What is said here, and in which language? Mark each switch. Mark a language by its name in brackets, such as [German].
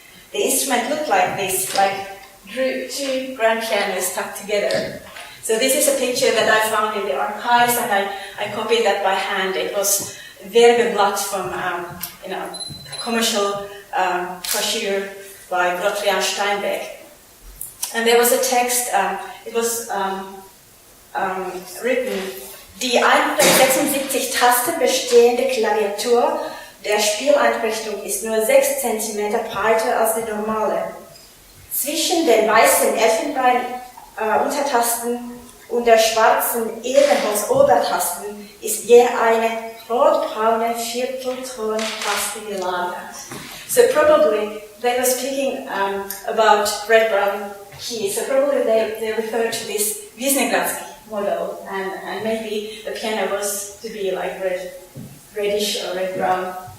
[English] The instrument looked like this, like 2 grand pianos stuck together. So this is a picture that I found in the archives, and I copied that by hand. It was Werbeblatt from commercial brochure by Grotrian-Steinbeck. And there was a text, it was written, [German] die 176 Tasten bestehende Klaviatur der Spieleinrichtung ist nur 6 cm breiter als die normale. Zwischen den weißen Elfenbein-Untertasten und der schwarzen Ebenholz-Obertasten ist je eine rotbraune Viertelton-Taste gelagert. [English] So probably they were speaking about red-brown keys. So probably they referred to this Wisniewski model, and maybe the piano was to be like reddish or red-brown.